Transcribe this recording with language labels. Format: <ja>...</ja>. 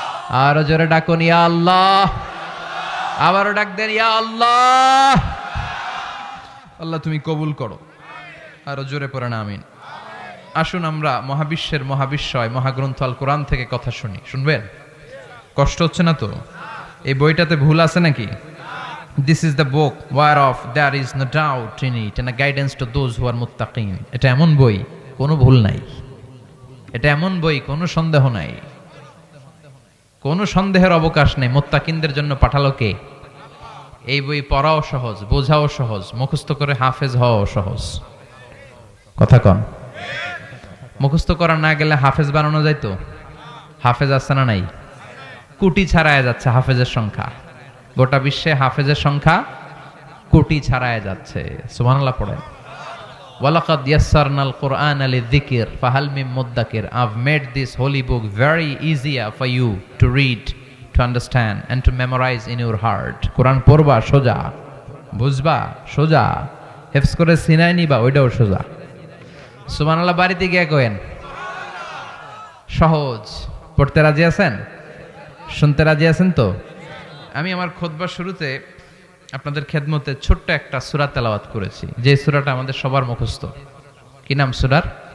<bn>আরো জোরে ডাকুন ইয়া আল্লাহ। আবারও ডাক দেন ইয়া আল্লাহ। আল্লাহ তুমি কবুল করো। আরো জোরে পড়েন আমিন। আসুন আমরা মহাবিশ্বের মহাবিশ্বয় মহাগ্রন্থ আল কোরআন থেকে কথা শুনি। শুনবেন? কষ্ট হচ্ছে না তো? এই বইটাতে ভুল আছে নাকি?</bn> <en>This is the book whereof there is no doubt in it and a guidance to those who are muttaqin.</en> <bn>এটা এমন বই, কোনো ভুল নাই। এটা এমন বই, কোনো সন্দেহ নাই, কোনো সন্দেহের অবকাশ নেই। মুত্তাকিনদের জন্য পাঠালো কে? এই বই পড়াও সহজ, বোঝাও সহজ, মুখস্থ করে হাফেজ হওয়াও সহজ। কথা কন। মুখস্থ করা না গেলে হাফেজ বানানো যায় তো? হাফেজ আছে না নাই? কোটি ছাড়ায় যাচ্ছে হাফেজের সংখ্যা। গোটা বিশ্বে হাফেজের সংখ্যা কোটি ছাড়ায় যাচ্ছে। সুবহানাল্লাহ পড়েন।</bn> <ar>ওয়ালাকাদ ইয়াসসারনাল কুরআনা লিযিকর ফাহাল মিন মুদ্দাকির।</ar> <en>I've made this holy book very easier for you to read, to understand and to memorize in your heart.</en> <bn>কোরআন পড়বা সোজা, বুঝবা সোজা, হেফজ করে সিনায় নিবা ওইটাও সোজা। সুবহানাল্লাহ বাড়িতে গিয়ে কইেন সহজ। পড়তে রাজি আছেন? শুনতে রাজি আছেন তো? আমি আমার খুতবার শুরুতে আপনাদের খেদমতে ছোট্ট একটা সূরা তেলাওয়াত করেছি, যে সূরাটা আমাদের সবার মুখস্থ। কি নাম সূরার?</bn>